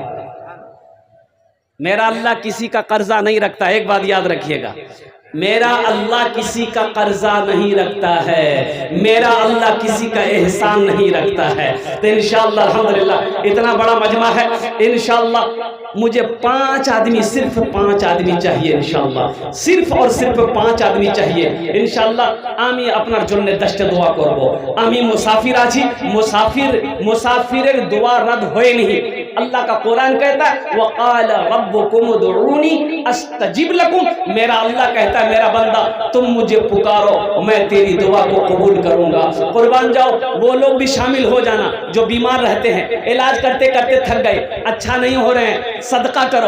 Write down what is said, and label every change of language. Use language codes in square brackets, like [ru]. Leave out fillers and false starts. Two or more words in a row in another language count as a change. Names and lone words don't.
[ur] میرا اللہ کسی کا قرضہ نہیں رکھتا، ایک بات یاد رکھیے گا، میرا اللہ کسی کا قرضہ نہیں رکھتا ہے، میرا اللہ کسی کا احسان نہیں رکھتا ہے۔ تو انشاءاللہ الحمدللہ اتنا بڑا مجمع ہے، انشاءاللہ مجھے 5 آدمی, صرف 5 آدمی چاہیے انشاءاللہ, صرف اور صرف 5 آدمی چاہیے انشاءاللہ. [bn] আমি আপনার জন্য 10টা দোয়া করব. আমি মুসাফির আছি, মুসাফিরের দোয়া রদ হয় नहीं. [ur] اللہ کا قرآن کہتا ہے [ar] وَقَالَ رَبُّكُمُ ادْعُونِي أَسْتَجِبْ لَكُمْ. [ur] میرا اللہ کہتا ہے میرا بندہ تم مجھے پکارو میں تیری دعا کو قبول کروں گا. قربان جاؤ, وہ لوگ بھی شامل ہو جانا جو بیمار رہتے ہیں, علاج کرتے کرتے تھک گئے, اچھا نہیں ہو رہے ہیں, صدقہ کرو.